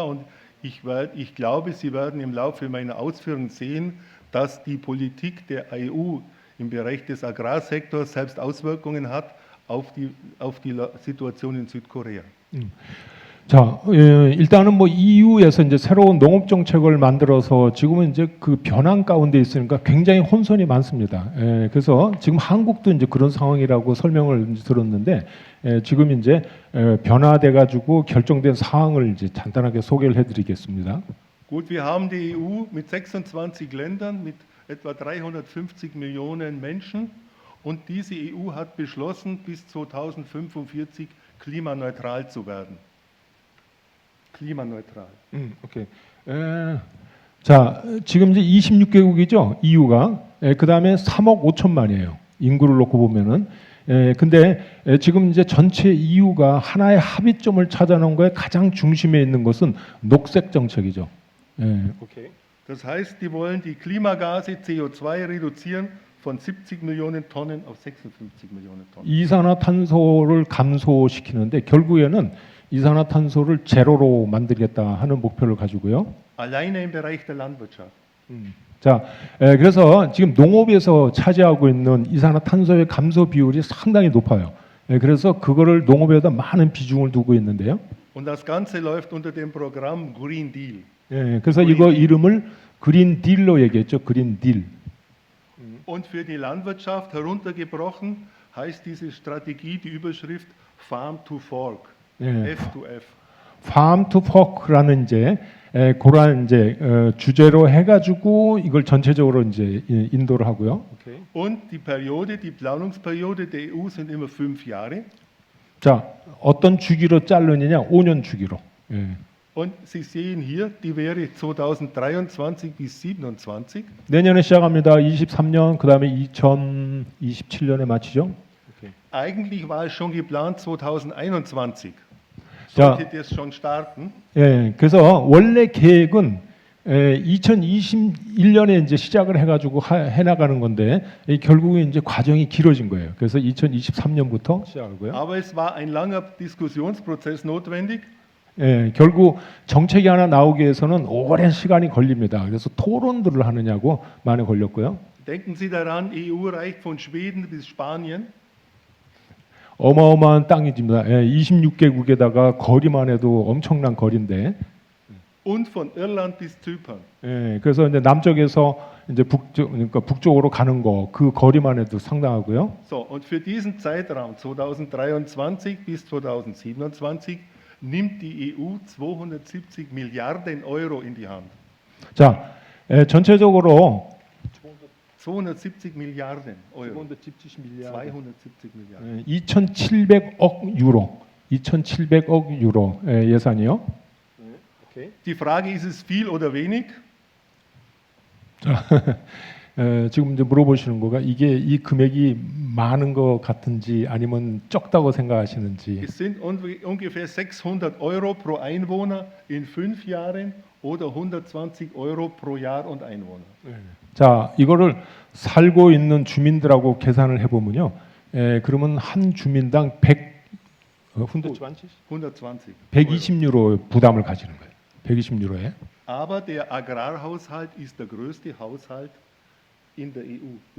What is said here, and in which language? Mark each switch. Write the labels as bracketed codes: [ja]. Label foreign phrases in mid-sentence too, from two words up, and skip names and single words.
[de] Und ich glaube, Sie werden im Laufe meiner Ausführungen sehen, dass die Politik der EU im Bereich des Agrarsektors selbst Auswirkungen hat auf die Situation in Südkorea. [ko] 자, 일단은 뭐 EU에서 이제 새로운 농업 정책을 만들어서 지금은 이제 그 변환 가운데 있으니까 굉장히 혼선이 많습니다. 그래서 지금 한국도 이제 그런 상황이라고 설명을 이제 들었는데, 지금 이제 변화돼 가지고 결정된 사항을 이제 간단하게 소개를 해드리겠습니다. [de] Gut, wir haben die EU mit 26 Ländern, mit etwa 350 Millionen Menschen. Und diese EU hat beschlossen, bis 2045 klimaneutral zu werden. klimaneutral. [ko] 오케이. 자, 지금 이제 26개국이죠, EU가. 그 다음에 3억 5천만이에요. 인구를 놓고 보면은. 근데 지금 이제 전체 EU가 하나의 합의점을 찾아놓은 거에 가장 중심에 있는 것은 녹색 정책이죠. 오케이. [de] Das heißt, die wollen die Klimagase CO2 reduzieren von 70 Millionen Tonnen auf 56 Millionen Tonnen. [ko] 이산화탄소를 감소시키는데 결국에는 이산화탄소를 제로로 만들겠다 하는 목표를 가지고요. [de] Alleine im Bereich der Landwirtschaft. [ko] 자, 그래서 지금 농업에서 차지하고 있는 이산화탄소의 감소 비율이 상당히 높아요. 그래서 그거를 농업에다 많은 비중을 두고 있는데요. [de] Und das Ganze läuft unter dem Programm Green Deal. [ko] 그래서 이거 이름을 그린 딜로 얘기했죠. 그린 딜. [de] Und für die Landwirtschaft heruntergebrochen heißt diese Strategie die Überschrift Farm to Fork. F to F. [ko] Farm to Fork라는 이제 그러한 이제 주제로 해가지고 이걸 전체적으로 이제 인도를 하고요. [de] Und die Planungsperiode der EU sind immer 5 Jahre. [ko] 자, 어떤 주기로 자르느냐? 5년 주기로. [de] Und Sie sehen hier, die wäre 2023 bis 2027. [ko] 내년에 시작합니다. 23년, 그 다음에 2027년에 마치죠. [de] Eigentlich war es schon geplant 2021. Ja. Sollte das schon starten. [ko] 그래서 원래 계획은 2021년에 이제 시작을 해가지고 해나가는 건데 결국에 이제 과정이 길어진 거예요. 그래서 2023년부터 시작하고요. [de] Aber es war ein langer Diskussionsprozess notwendig. [ko] 결국 정책이 하나 나오기 위해서는 오랜 시간이 걸립니다. 그래서 토론들을 하느냐고 많이 걸렸고요. [de] Denken Sie daran, EU reicht von Schweden bis Spanien. [ko] 어마어마한 땅이집니다. 26개국에다가 거리만 해도 엄청난 거리인데. [de] Und von Irland bis Zypern. [ko] 그래서 이제 남쪽에서 이제 그러니까 북쪽으로 가는 거 그 거리만 해도 상당하고요. [de] So, und für diesen Zeitraum 2023 bis 2027 nimmt die EU 270 Milliarden Euro in die Hand. [ko] 자, 전체적으로 [de] 270 Milliarden Euro. 270 Milliarden. [ko] 2,700억 유로. 2,700억 유로 예산이요. [de] Die Frage, ist es viel oder wenig? [ko] 지금 이제 물어보시는 거가 이게 이 금액이 많은 것 같은지 아니면 적다고 생각하시는지. [de] Es sind ungefähr 600 Euro pro Einwohner in 5 Jahren oder 120 Euro pro Jahr und Einwohner. [ko] 자, 이거를 살고 있는 주민들하고 계산을 해보면요. 그러면 한 주민당 120유로 부담을 가지는 거예요. 120유로에. [de] Aber der Agrarhaushalt ist der größte Haushalt in der EU.